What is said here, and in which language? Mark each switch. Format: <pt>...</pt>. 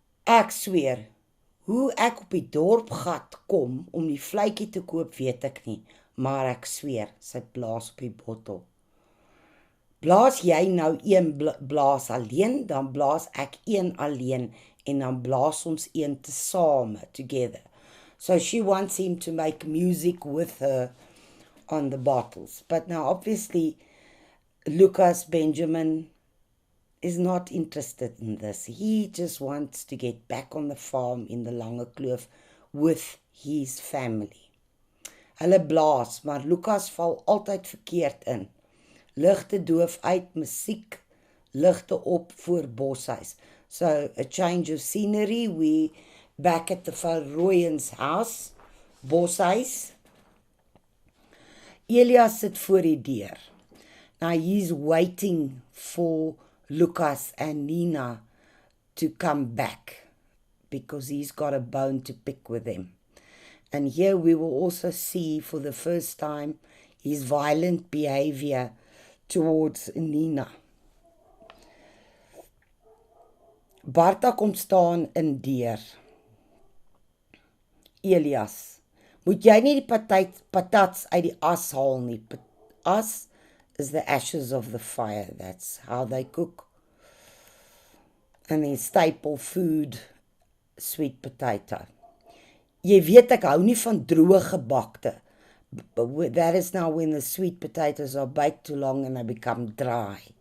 <af>Ek sweer, hoe ek op die dorpgat kom om die vletjie te koop, weet ek nie, maar ek sweer, sy blaas op die bottel. Blaas jy nou een blaas alleen, dan blaas ek een alleen, en dan blaas ons een tesame,</af> <en>together. So she wants him to make music with her on the bottles. But now obviously, Lucas Benjamin is not interested in this. He just wants to get back on the farm in the Lange Kloof with his family.</en> <af>Hulle blaas, maar Lucas val altyd verkeerd in. Ligte doof uit, musiek, ligte op voor boshuis.</af> <en>So, a change of scenery. We back at the Van Rooyen's house, boshuis.</en> <af>Elias sit voor die deur.</af> <en>Now he's waiting for Lucas and Nina to come back because he's got a bone to pick with them. And here we will also see for the first time his violent behavior towards Nina.</en> <af>Barta kom staan in deur. Elias, moet jy nie die patats uit die as haal nie.</af> <en>As is the ashes of the fire. That's how they cook. And then staple food, sweet potato.</en> <af>Jy weet ek hou nie van droë gebakte.</af> <en>But that is now when the sweet potatoes are baked too long and they become dry.</en>